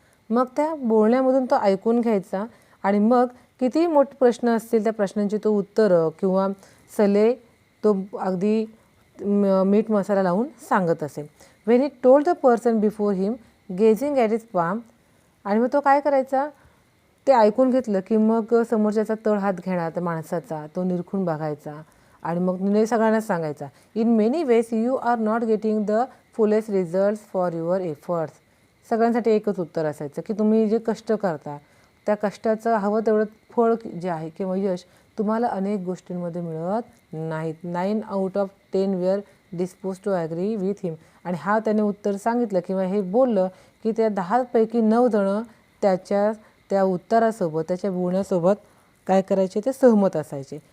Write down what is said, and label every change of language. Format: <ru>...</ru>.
<mr>मग त्या बोलण्यामधून तो ऐकून घ्यायचा आणि मग किती मोठे प्रश्न असतील त्या प्रश्नांची तो उत्तरं किंवा सल्ले तो अगदी मीठ मसाला लावून सांगत असे.</mr> <en>When he told the person before him gazing at his palm.</en> <mr>आणि मग तो काय करायचा, ते ऐकून घेतलं की मग समोरच्याचा तळ हात घेणार त्या माणसाचा, तो निरखून बघायचा आणि मग निर्णय सगळ्यांनाच सांगायचा.</mr> <en>In many ways you are not getting the fullest results for your efforts.</en> <mr>सगळ्यांसाठी एकच उत्तर असायचं की तुम्ही जे कष्ट करता त्या कष्टाचं हवं तेवढं फळ जे आहे किंवा यश तुम्हाला अनेक गोष्टींमध्ये मिळत नाहीत.</mr> <en>9 out of 10 were disposed to agree with him.</en> <mr>आणि हा त्याने उत्तर सांगितलं किंवा हे बोललं की त्या 10 पैकी 9 जणं त्या उत्तरासोबत त्याच्या बोलण्यासोबत काय करायचे ते सहमत असायचे.</mr>